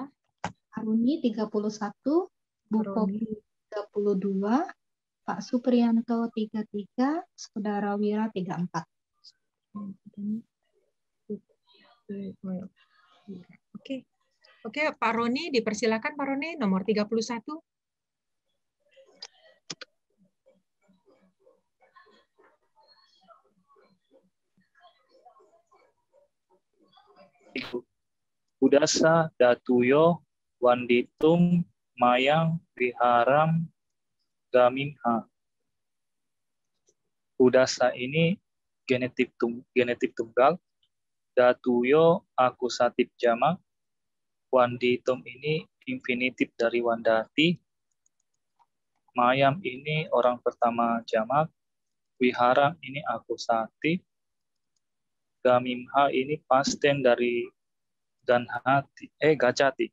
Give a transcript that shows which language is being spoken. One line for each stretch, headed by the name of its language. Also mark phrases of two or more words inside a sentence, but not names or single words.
Indonesian: Pak Roni 31, Bu Popi 32, Pak Supriyanto 33, Saudara Wira 34. Oke, Pak Roni dipersilakan Pak Roni nomor 31.
Pali: Budasa datuyo wanditum mayang viharam gamimha.
Indonesian: Budasa ini genetik tunggal, datuyo akusatif jamak, wanditum ini infinitif dari wandati, mayam ini orang pertama jamak, viharam ini akusatif, gamimha ini pasten dari gacati.